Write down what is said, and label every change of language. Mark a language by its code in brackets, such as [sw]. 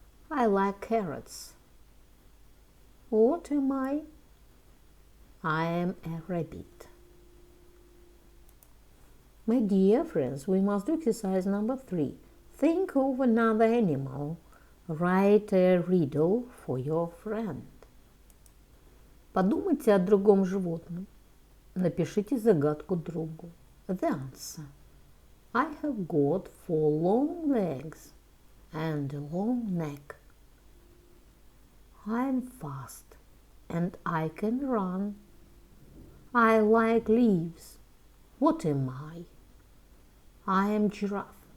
[en] I like carrots. What am I? I am a rabbit. My dear friends, we must do exercise number 3. Think of another animal. Write a riddle for your friend. [ru] Подумайте о другом животном. Напишите загадку другу. [en] The answer. I have got 4 long legs and a long neck. I'm fast and I can run. I like leaves. What am I? I am giraffe.